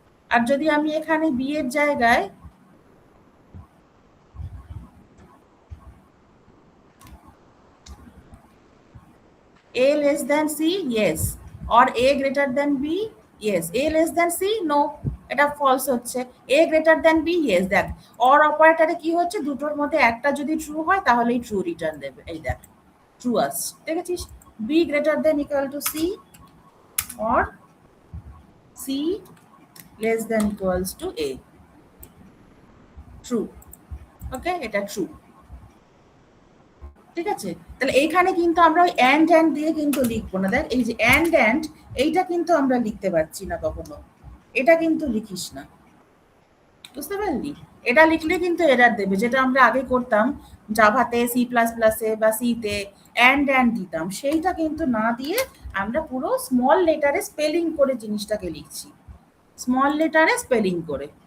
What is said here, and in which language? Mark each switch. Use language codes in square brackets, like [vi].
[bn] আর যদি আমি এখানে b এর জায়গায় [en] a less than c, yes, or a greater than b, yes, a less than c, no, এটা false হচ্ছে। a greater than b, yes, [bn] দেখ or অপারেটরে কি হচ্ছে, দুটোর মধ্যে একটা যদি ট্রু হয় তাহলেই ট্রু রিটার্ন দেবে, এই দেখ ট্রু আসছে, দেখেছিস? [en] b greater than equal to c or c less than equals to a, true. [bn] ওকে, এটা ট্রু, ঠিক আছে? তাহলে এইখানে কিন্তু আমরা ওই অ্যান্ড দিয়ে কিন্তু লিখবো না। দেখ এই যে অ্যান্ড এইটা কিন্তু আমরা লিখতে পারছি না কখনো, এটা কিন্তু লিখিস না, বুঝতে পারলি? এটা লিখলে কিন্তু এরার দেবে, যেটা আমরা আগে করতাম জাভাতে, সি প্লাস প্লাসে বা সিতে অ্যান্ড দিতাম, সেইটা কিন্তু না দিয়ে আমরা পুরো স্মল লেটারে স্পেলিং করে জিনিসটাকে লিখছি, স্মল লেটারে স্পেলিং করে।